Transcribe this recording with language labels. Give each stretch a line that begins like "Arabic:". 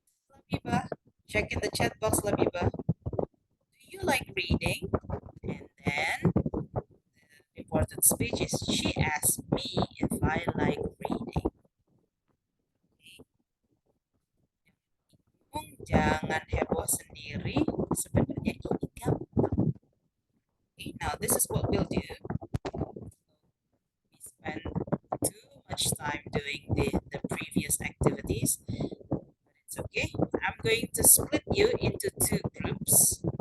English: Labiba, check in the chat box, Labiba. Do you like reading? And then the important speech is, she asked me if I like reading.
Indonesian: Jangan heboh sendiri, sebenarnya ini gampang.
English: Okay, now this is what we'll do. We spend too much time doing the previous activities, but it's okay. I'm going to split you into two groups.